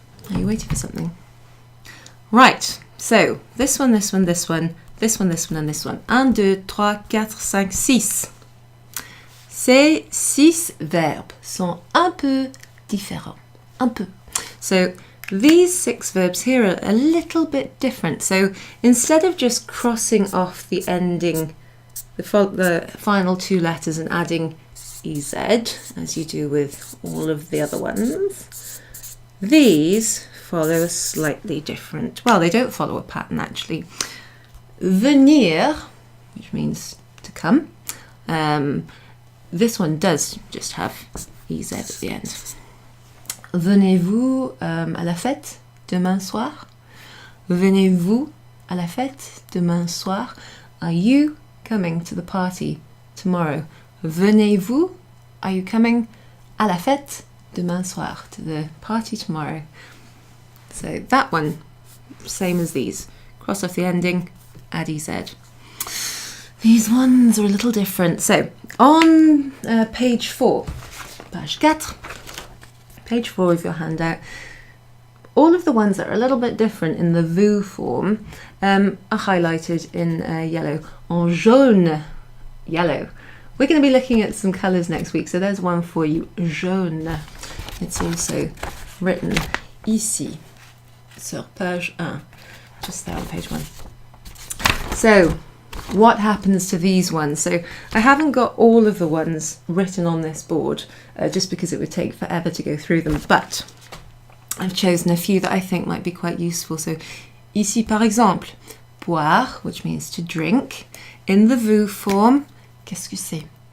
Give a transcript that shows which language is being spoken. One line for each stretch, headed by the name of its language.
English: Are you waiting for something? Right. So this one, this one, this one, this one, this one, and this one. 1, 2, 3, 4, 5, 6.
French: Ces 6 verbes sont un peu différents. Un peu.
English: So these 6 verbs here are a little bit different. So instead of just crossing off the ending, the final 2 letters and adding EZ, as you do with all of the other ones, these follow a slightly different, well, they don't follow a pattern actually. Venir, which means to come, this one does just have EZ at the end.
French: Venez-vous à la fête demain soir? Venez-vous à la fête demain soir?
English: Are you coming to the party tomorrow?
French: Venez-vous?
English: Are you coming
French: à la fête demain soir?
English: To the party tomorrow. So that one, same as these. Cross off the ending, add EZ. These ones are a little different. So on page 4, page 4, page 4 of your handout, all of the ones that are a little bit different in the vous form are highlighted in yellow.
French: En jaune,
English: yellow. We're going to be looking at some colours next week, so there's one for you, jaune. It's also written
French: ici, sur page 1,
English: just there on page 1. So, what happens to these ones? So, I haven't got all of the ones written on this board, just because it would take forever to go through them, but I've chosen a few that I think might be quite useful. So,
French: ici par exemple,
English: boire, which means to drink. In the vous form,
French: qu'est-ce que c'est?